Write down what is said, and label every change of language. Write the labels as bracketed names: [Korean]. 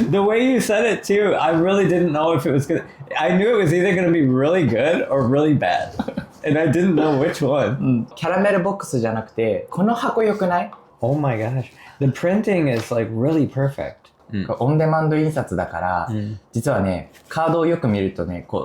[English] The way you said it too, I really didn't know if it was gonna. I knew it was either gonna be really good or really bad, and I didn't know which one. [Japanese] キャラメルボックスじゃなくて、この箱良くない？ [English] Oh my gosh, the printing is like really perfect. [Japanese] オンデマンド印刷だから、実はね、カードをよく見るとね、